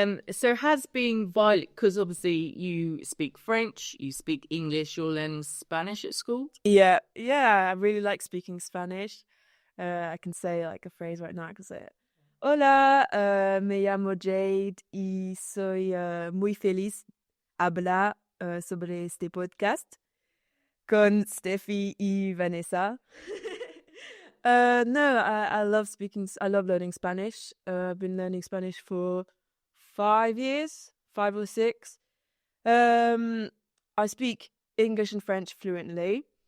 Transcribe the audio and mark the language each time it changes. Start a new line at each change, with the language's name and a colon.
English: So has being violent, because obviously you speak French, you speak English, you're learning Spanish at school? Yeah. I really like speaking Spanish. I can say like a phrase right now. I can say it.
Spanish: Hola, me llamo Jade y soy muy feliz hablar sobre este podcast con Steffi y Vanessa.
English: No, I love learning Spanish. I've been learning Spanish for 5 years, 5 or 6. I speak English and French fluently.